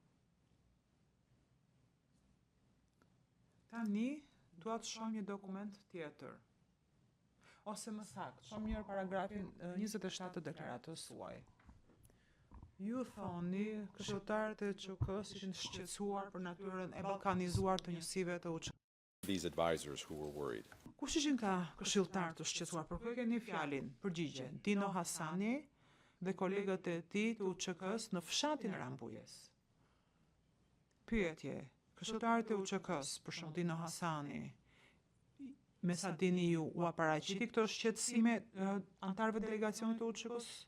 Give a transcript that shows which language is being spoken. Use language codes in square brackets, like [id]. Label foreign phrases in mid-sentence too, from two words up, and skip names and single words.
[sq] Tani, dua të shoh një dokument tjetër. Ose më saktë, shoh mirë paragrafin 27 të deklaratës suaj. Ju thoni, këshilltarët e ÇK-s ishin shqetësuar për natyrën e ballkanizuar të njësive të UÇK. [en] these advisors who were worried. [sq] Kush ishin ka këshilltarë të shqetësuar? Për kë keni fjalin? Përgjigje, Dino Hasani dhe kolegët e tij të UÇK-s në fshatin Rambujes. Pyetje, këshilltarët e UÇK-s, për shembull Dino Hasani, me sa dini ju, u paraqiti këto shqetësime antarëve të delegacionit të UÇK-s?